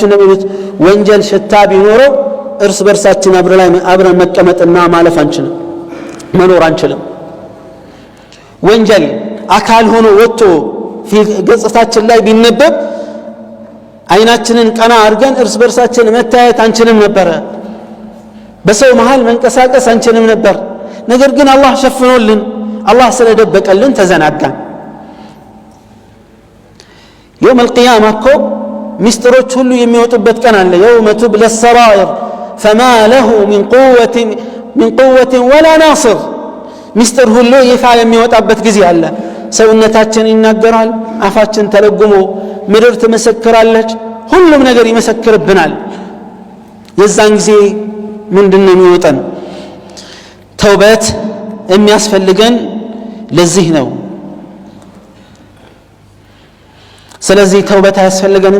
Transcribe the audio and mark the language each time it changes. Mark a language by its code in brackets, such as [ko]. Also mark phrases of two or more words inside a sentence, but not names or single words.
[am] እንደሚሉት ወንጀል ሽታ ቢኖረው እርስ በርሳችን አብረን መቀመጥና ማለፍ አንችልም፣ መኖር አንችልም። ወንጀል አካል ሆኖ ወጥቶ ገጽታችን ላይ ቢነበብ አይናችንን ቀና አድርገን እርስ በርሳችን መታየት አንችልም ነበረ። በሰው መሃል መንቀሳቀስ አንችልም ነበር። ነገር ግን አላህ ሸፍኖልን፣ አላህ ስለደበቀልን ተዘናጋን። [ar] يوم القيامة [am] እኮ ሚስጥሮች ሁሉ የሚወጡበት ቀን አለ። [ar] يوم تبلى السرائر فما له من قوة ولا ناصر። [am] ሚስጥር ሁሉ ይፋ የሚወጣበት ጊዜ አለ። ሰውነታችን ይናገራል፣ አፋችን ተለጉሞ ምድር ትመሰክራለች፣ ሁሉም ነገር ይመሰክርብናል። የዛን ጊዜ ምንድነው የሚወጣን? ተውበት የሚያስፈልገን ለዚህ ነው። ስለዚህ ተውበት አያስፈልገንም?